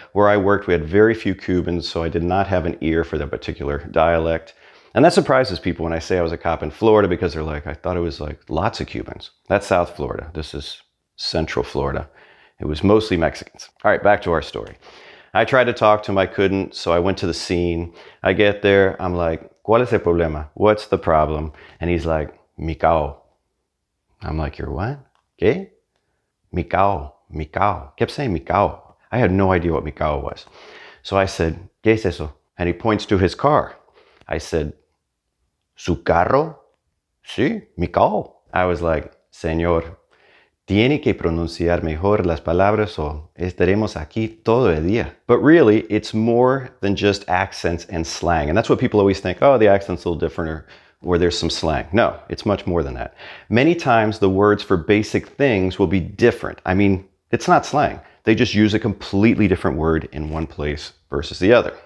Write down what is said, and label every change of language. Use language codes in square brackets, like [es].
[en] Where I worked, we had very few Cubans, so I did not have an ear for their particular dialect. And that surprises people when I say I was a cop in Florida because they're like, I thought it was like lots of Cubans. That's South Florida. This is Central Florida. It was mostly Mexicans. All right, back to our story. I tried to talk to him, I couldn't, so I went to the scene. I get there, I'm like, [es] ¿Cuál es el problema? [en] What's the problem? And he's like, [es] mi cao. [en] I'm like, you're what? [es] ¿Qué? Mi cao, mi cao. [en] Kept saying [es] mi cao. [en] I had no idea what [es] mi cao [en] was. So I said, [es] ¿Qué es eso? [en] And he points to his car. I said, [es] ¿Su carro? Sí, mi cao. [en] I was like, [es] Señor, tiene que pronunciar mejor las palabras o estaremos aquí todo el día. [en] But really, it's more than just accents and slang. And that's what people always think, oh, the accent's a little different or there's some slang. No, it's much more than that. Many times the words for basic things will be different. I mean, it's not slang. They just use a completely different word in one place versus the other.